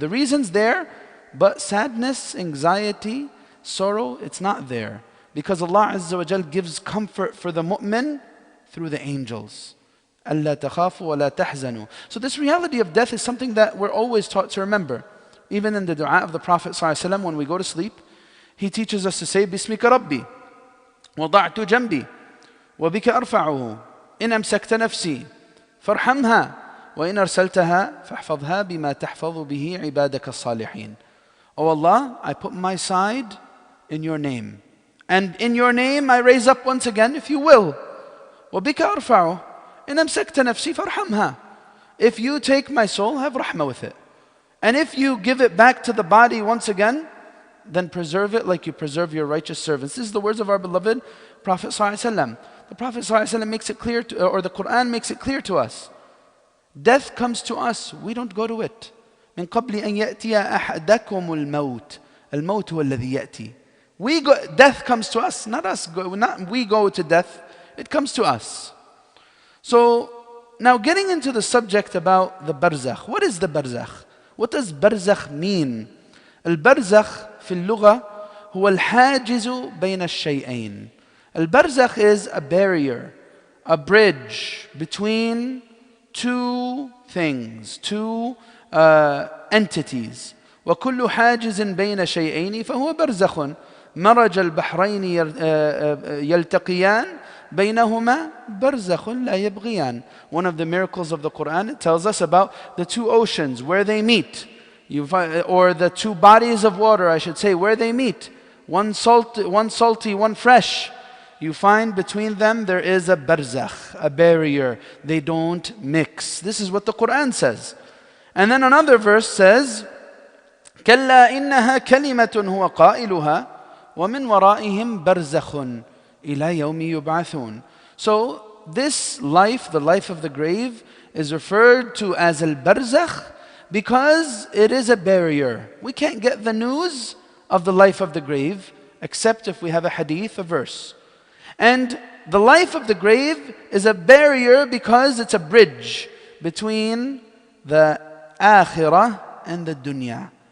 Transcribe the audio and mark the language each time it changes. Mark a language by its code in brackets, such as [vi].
[en] The reason's there, but sadness, anxiety, sorrow, it's not there. Because Allah Azza wa Jalla gives comfort for the mu'min through the angels. [ar] أَلَّا تَخَافُوا وَلَا تَحْزَنُوا. [en] So this reality of death is something that we're always taught to remember. Even in the dua of the Prophet ﷺ, when we go to sleep, he teaches us to say, [ar] بِسْمِكَ رَبِّي وَضَعْتُ جَنْبِي وَبِكَ أَرْفَعُهُ إِنْ أَمْسَكْتَ نَفْسِي فَارْحَمْهَا وَإِنْ أَرْسَلْتَهَا فَاحْفَظْهَا بِمَا تَحْفَظُ بِهِ عِبَادَكَ الصَّالِحِينَ. [en] O Allah, I put my side in your name. And in your name I raise up once again, if you will. [ar] وَبِكَ أَرْفَعُهُ إِنْ أَمْسَكْتَ نَفْسِي فَارْحَمْهَا. [en] If you take my soul, have rahmah with it. And if you give it back to the body once again, then preserve it like you preserve your righteous servants. This is the words of our beloved Prophet ﷺ. The Prophet ﷺ makes it clear, or the Quran makes it clear to us. Death comes to us, we don't go to it. [ar] من قبل أن يأتي أحدكم الموت. الموت هو الذي يأتي. [en] Death comes to us, not us. Not we go to death. It comes to us. So now getting into the subject about the barzakh. What is the barzakh? What does barzakh mean? [ar] البرزخ في اللغة هو الحاجز بين الشيئين. [en] البرزخ is a barrier, a bridge between two things, two entities. [ar] وكل حاجز بين شيئين فهو برزخ. مرج البحرين يلتقيان بينهما برزخ لا يبغيان. [en] One of the miracles of the Quran, it tells us about the two oceans, where they meet. Or the two bodies of water, I should say, where they meet. One salty, one fresh. You find between them there is a barzakh, a barrier. They don't mix. This is what the Quran says. And then another verse says, [ar] كَلَّا إِنَّهَا كَلِمَةٌ هُوَ قَائِلُهَا وَمِنْ وَرَائِهِمْ بَرْزَخٌ إِلَى يَوْمِ يُبْعَثُونَ. [en] So this life, the life of the grave, is referred to as al-barzakh, because it is a barrier. We can't get the news of the life of the grave except if we have a hadith, a verse. And the life of the grave is a barrier because it's a bridge between the akhirah and the dunya.